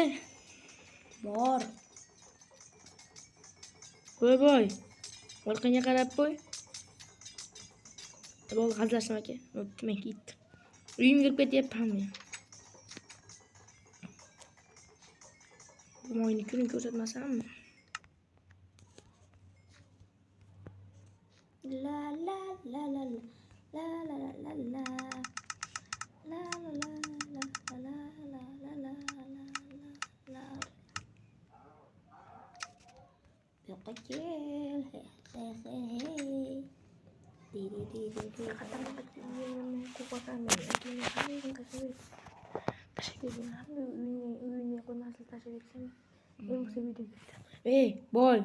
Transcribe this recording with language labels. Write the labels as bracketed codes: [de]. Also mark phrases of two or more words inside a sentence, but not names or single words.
[uz] Bor. Voy. Orqangga qarab qo'y. Bo'ldi, hazillashma aka. Men ketdim. Uyimga kirib ketyapman men. Bu moyni kunini ko'rsatmasammi? La la la la la la la la la la la la la la la. Yo'q kel. Boy.